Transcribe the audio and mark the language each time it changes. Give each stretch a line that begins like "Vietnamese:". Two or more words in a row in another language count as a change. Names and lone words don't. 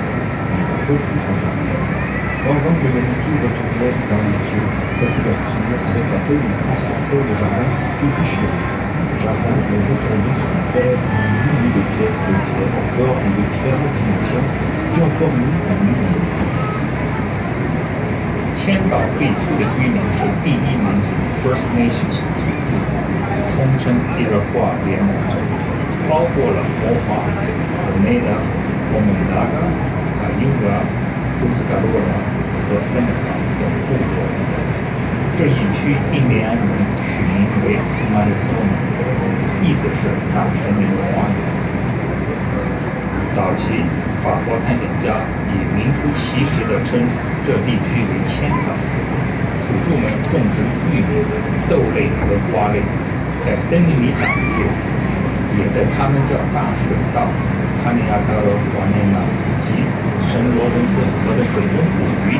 French: Il a repris son jardin. Pendant que Manitou retournait dans les cieux, cette ouverture avec laquelle il transportait le jardin s'est déchirée. Le jardin est retombé sur la terre en milliers de pièces de terre en forme de différentes dimensions qui ont formé un univers.
Chinese: 千岛最初的居民是第一民族
English: First Nations，
Chinese: 通称伊洛瓦联盟，包括了摩华、Oneida、Onondaga、Cayuga、Tuscarora 和 Seneca 等部落。这一区印第安人取名为 Manitoba， 意思是大森林的花园。早期法国探险家以名副其实地称这地区为千岛，土著们种植玉米、豆类和花类，在森林里长叶，也在他们叫大水道、帕尼亚达罗瓦内纳以及圣罗伦斯河的水中捕鱼。